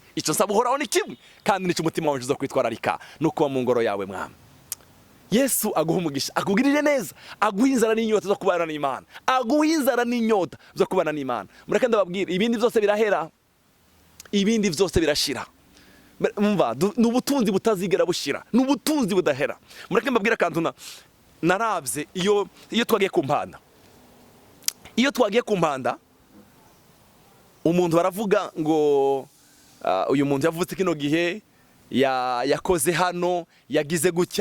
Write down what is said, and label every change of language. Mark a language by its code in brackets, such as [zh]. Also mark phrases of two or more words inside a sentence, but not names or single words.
[rn] Icyo nsaba uhoraho ni kimwe, kandi nicyo umutima wawe uzokwitwararika, nuko mu ngoro yawe mwami. Yesu aguha umugisha, akugirire neza, aguha inzara n'inyota zo kubana n'Imana, aguha inzara n'inyota zo kubana n'Imana. Mureke ndababwira, ibindi byose birahera, ibindi byose birashira. Umva, n'ubutunzi butazigera bushira, n'ubutunzi budahera. Mureke mbabwira akantu narabye iyo twagiye ku mpanda. Iyo twagiye ku mpanda, umuntu baravuga ngo uyu muntu yavutse kino gihe, yakoze hano, yagize gutya.